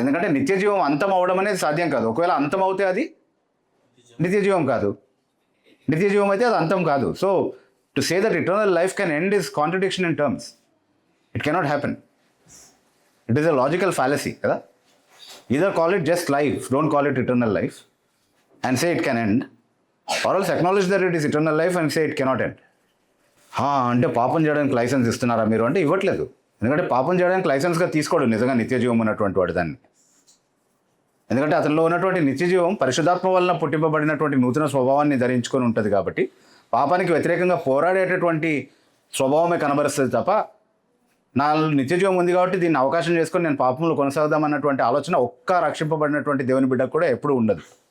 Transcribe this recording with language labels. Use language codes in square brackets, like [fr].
[te] ఎందుకంటే నిత్యజీవం అంతం అవ్వడం అనేది సాధ్యం కాదు. ఒకవేళ అంతం అవుతే అది నిత్యజీవం కాదు, నిత్యజీవం అయితే అది అంతం కాదు. [en] So to say that eternal life can end is contradiction in terms. It cannot happen. It is a logical fallacy [te] కదా. [en] Either call it just life, don't call it eternal life and say it can end, or else acknowledge that it is eternal life and say it cannot end. [te] అంటే పాపం చేయడానికి licence ఇస్తున్నారా మీరు అంటే ఇవ్వట్లేదు. ఎందుకంటే పాపం చేయడానికి లైసెన్స్గా తీసుకోడు నిజంగా నిత్యజీవం ఉన్నటువంటి వాడు దాన్ని. ఎందుకంటే అతనిలో ఉన్నటువంటి నిత్యజీవం పరిశుద్ధాత్మ వలన పుట్టింపబడినటువంటి నూతన స్వభావాన్ని ధరించుకొని ఉంటుంది కాబట్టి పాపానికి వ్యతిరేకంగా పోరాడేటటువంటి స్వభావమే కనబరుస్తుంది తప్ప నా నిత్యజీవం ఉంది కాబట్టి దీన్ని అవకాశం చేసుకొని నేను పాపంలో కొనసాగుదామన్నటువంటి ఆలోచన ఒక్క రక్షింపబడినటువంటి దేవుని బిడ్డకు కూడా ఎప్పుడూ ఉండదు.